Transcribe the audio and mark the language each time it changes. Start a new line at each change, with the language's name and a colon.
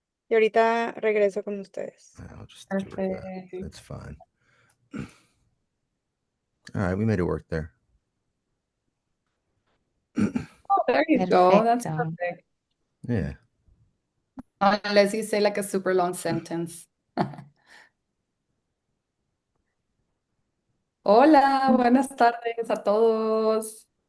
Spanish: Y ahorita regreso con ustedes.
English: I'll just do it. Perfect. That's fine. All right, we made it work there. Oh, there you go. That's
Spanish: Perfecto.
English: perfect. Yeah. Unless you say like a super long sentence.
Spanish: Hola, buenas tardes a todos.